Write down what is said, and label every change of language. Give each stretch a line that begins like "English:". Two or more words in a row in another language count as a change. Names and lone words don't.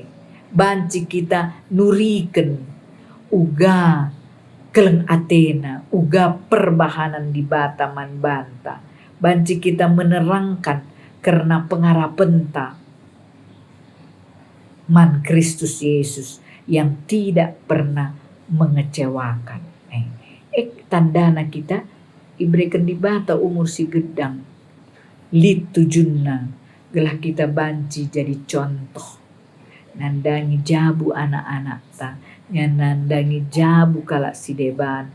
Batak Karo: Banci kita nuriken uga keleng Athena, uga perbahanan di bata man banta.
Indonesian: Banci kita menerangkan karena pengarapenta man Kristus Yesus yang tidak pernah mengecewakan.
Batak Karo: Tandana kita iberikan di bata umur si gedang. Litujunna gelah kita banci jadi contoh. Nandangi jabu anak-anak ta. Nandangi jabu kalak si deban.